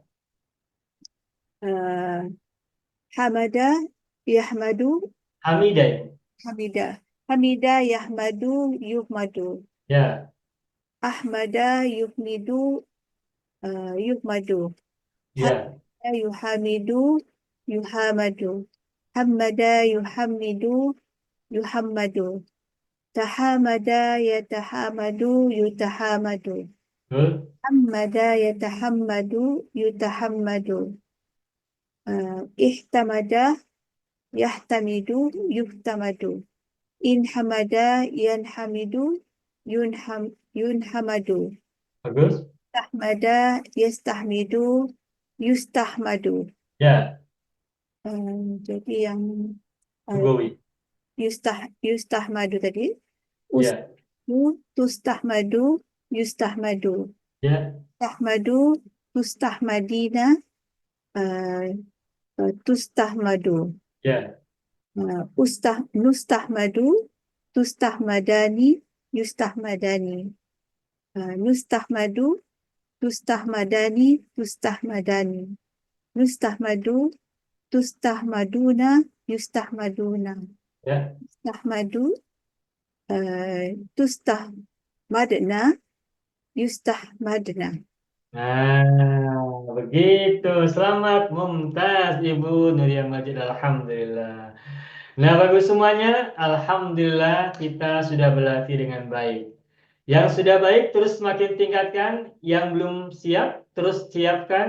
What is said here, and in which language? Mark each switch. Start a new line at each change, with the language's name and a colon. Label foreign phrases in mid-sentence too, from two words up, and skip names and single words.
Arabic: حَمَدَ يَحْمَدُ. Hamidah. حَمِدَ يَحْمَدُ يُحْمَدُ.
Indonesian: Ya,
Arabic: أَحْمَدَ يُحْمِدُ يُحْمَدُ.
Indonesian: ya,
Arabic: يُحَمِّدُ يُحَمَّدُ. حَمَّدَ يُحَمِّدُ يُحَمَّدُ. تَحَامَدَ يَتَحَامَدُ يُتَحَامَدُ.
Indonesian: betul.
Arabic: حَمَّدَ يَتَحَمَّدُ يُتَحَمَّدُ. اِحْتَمَدَ يَحْتَمِدُ يُحْتَمَدُ. اِنْحَمَدَ يَنْحَمِدُ يُنْحَمَدُ.
Indonesian: Bagus.
Arabic: تَحْمَدَ يَسْتَحْمِدُ يُسْتَحْمَدُ.
Indonesian: Ya, Jadi yang Lugawi. yustahmadu tadi. Ya,
Arabic: تُسْتَحْمَدُ يُسْتَحْمَدُ.
Indonesian: ya,
Arabic: تَحْمَدُ تُسْتَحْمَدِينَ تُسْتَحْمَدُ.
Indonesian: ya.
Arabic: نُسْتَحْمَدُ تُسْتَحْمَدَانِ يُسْتَحْمَدَانِ. نُسْتَحْمَدُ تُسْتَحْمَدَانِ تُسْتَحْمَدَانِ. نُسْتَحْمَدُ تُسْتَحْمَدُونَ يُسْتَحْمَدُونَ.
Indonesian: Ya.
Arabic: نُسْتَحْمَدُ تُسْتَحْمَدْنَ يُسْتَحْمَدْنَ.
Indonesian: Begitu. Selamat, mumtaz Ibu Nuria Majid. Alhamdulillah. Nah, bagus semuanya. Alhamdulillah kita sudah berlatih dengan baik. Yang sudah baik terus semakin tingkatkan. Yang belum siap terus siapkan.